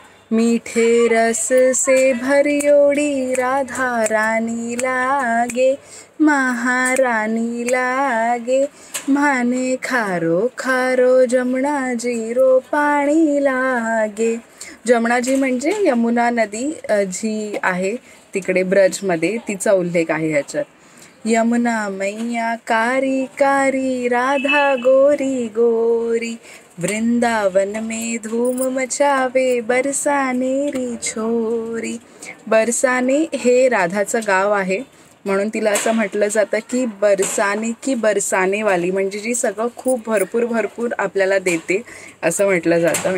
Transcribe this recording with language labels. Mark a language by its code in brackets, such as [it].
[raj] मीठे रस से भरियोड़ी राधा रानी लागे, महारानी लागे, माने खारो खारो जमुना जीरो पाणी लागे। [mr] जमुना जी म्हणजे यमुना नदी जी आहे तिकडे ब्रजमध्ये, तिचा उल्लेख आहे ह्याच्यात। [raj] यमुना मैया कारी कारी, राधा गोरी गोरी, वृंदावन में धूम मचावे, बरसाने री छोरी। [mr] बरसाने हे राधाचं गाव आहे, म्हणून तिला असं म्हटलं जातं की बरसाने की बरसाने वाली, म्हणजे जी सगळं खूप भरपूर भरपूर आपल्याला देते असं म्हटलं जातं।